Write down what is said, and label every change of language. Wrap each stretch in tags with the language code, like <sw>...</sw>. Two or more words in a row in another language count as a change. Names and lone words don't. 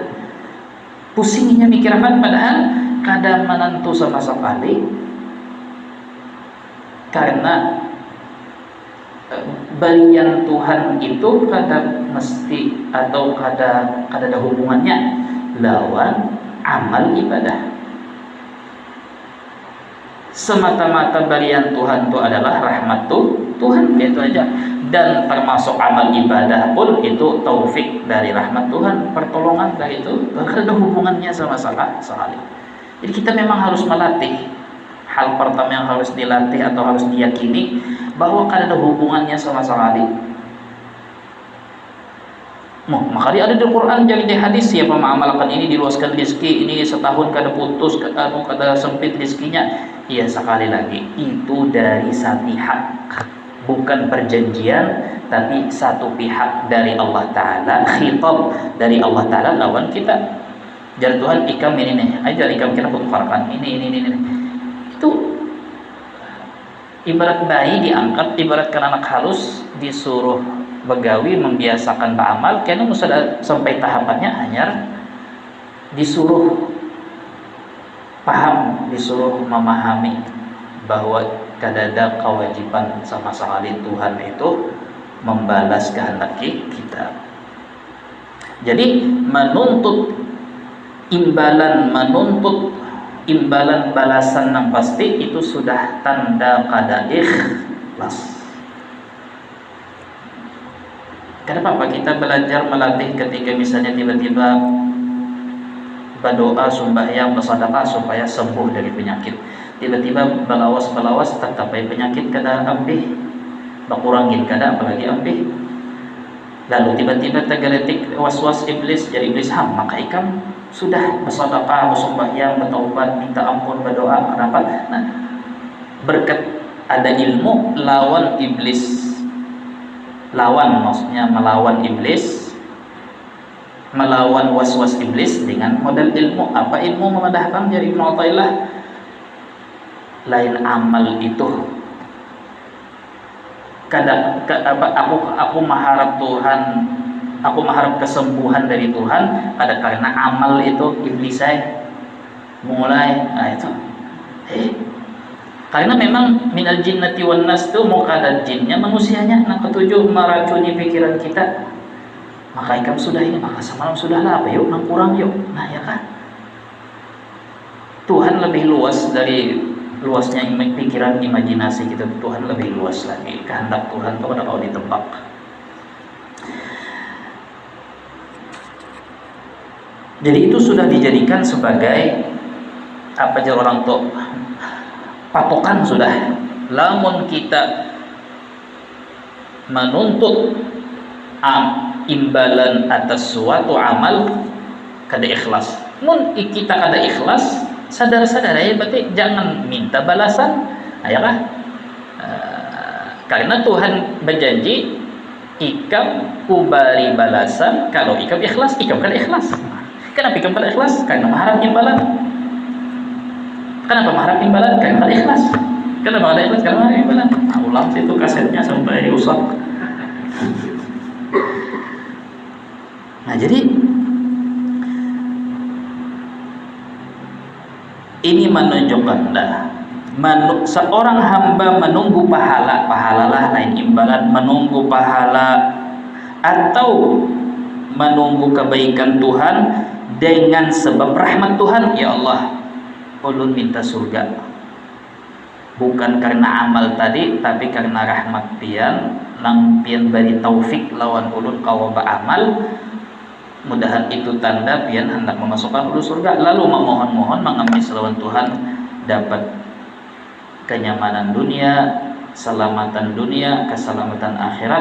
<id>Pusingnya mikirkan, padahal kadang menentu sama sekali.</id> <bjn>Karena balian Tuhan itu kada mesti atau kada ada hubungannya lawan amal ibadah.</bjn> <id>Semata-mata balian Tuhan itu adalah rahmat Tuhan, itu aja. Dan termasuk amal ibadah pun itu taufik dari rahmat Tuhan, pertolongan dari itu, tidak ada hubungannya sama sekali. Jadi kita memang harus melatih. Hal pertama yang harus dilatih atau harus diyakini bahwa tidak ada hubungannya sama sekali.</id> <bjn>Makanya ada di Quran, jadi di hadis, siapa mengamalkan ini diluaskan rezeki, ini setahun kada putus, kada sempit rezekinya. Ya sekali lagi, itu dari satu pihak, bukan perjanjian, tapi satu pihak dari Allah Ta'ala, khitab dari Allah Ta'ala lawan kita. Jadi Tuhan ikam ini nih, ajar ikam kita kutukarkan ini. Itu ibarat bayi diangkat, ibaratkan anak halus disuruh begawi membiasakan beramal, karena sudah sampai tahapannya hanya disuruh paham, disuruh memahami bahwa kada ada kewajiban sama sekali Tuhan itu membalas kehendak kita. Jadi menuntut imbalan balasan yang pasti itu sudah tanda kada ikhlas.</bjn> <id>Kenapa kita belajar melatih ketika misalnya tiba-tiba berdoa, sembahyang, bersedekah supaya sembuh dari penyakit.</id> <bjn>Tiba-tiba belawas tercapai penyakit kada ambih, berkurangin kada apalagi ambih. Lalu tiba-tiba tergeletik was-was iblis, jadi iblis maka ikam sudah bersedekah, bersembahyang, bertaubat, minta ampun, berdoa, kenapa? Nah, berkat ada ilmu lawan iblis.</bjn> <id>Lawan maksudnya melawan iblis, melawan was-was iblis dengan modal ilmu.</id> <bjn>Apa ilmu memadahkan?</bjn> <id>Jadi Ibnu Athaillah, lain amal itu. Aku mengharap Tuhan, aku mengharap kesembuhan dari Tuhan, ada karena amal itu iblis saya mulai.</id> <bjn>Nah itu. Karena memang</bjn> <ar>من الجنة والناس</ar> <bjn>itu mau kada jinnya manusianya. Nah ketujuh meracuni pikiran kita. Maka ikam sudah ini, maka semalam sudahlah apa yuk, nang kurang yuk.</bjn> <id>Nah ya kan, Tuhan lebih luas dari luasnya pikiran, imajinasi kita. Tuhan lebih luas lagi. Kehendak Tuhan itu ada kalau ditebak. Jadi itu sudah dijadikan sebagai apa aja orang tua patokan sudah.</id> <bjn>Lamun kita menuntut imbalan atas suatu amal kada ikhlas. Mun kita kada ikhlas, sadar-sadar ya berarti jangan minta balasan. Ayakah? Karena Tuhan berjanji ikam kubari balasan kalau ikam ikhlas. Ikam kada ikhlas. Kenapa ikam kada ikhlas? Karena mengharap imbalan. Kenapa mengharap imbalan? Karena kada ikhlas. Kenapa kada ikhlas?</bjn> <id>Karena mengharap imbalan. Nah, ulang situ kasetnya sampai rusak. Nah jadi ini menunjukkan seorang hamba menunggu pahalalah lain imbalan, menunggu pahala atau menunggu kebaikan Tuhan dengan sebab rahmat Tuhan. Ya Allah,</id> <bjn>ulun minta surga bukan karena amal tadi, tapi karena rahmat pian lang pian beri taufik lawan ulun kawa beramal. Mudahan itu tanda pian hendak memasukkan ulun surga. Lalu memohon-mohon mengemis lawan Tuhan dapat kenyamanan dunia, keselamatan dunia, keselamatan akhirat.</bjn>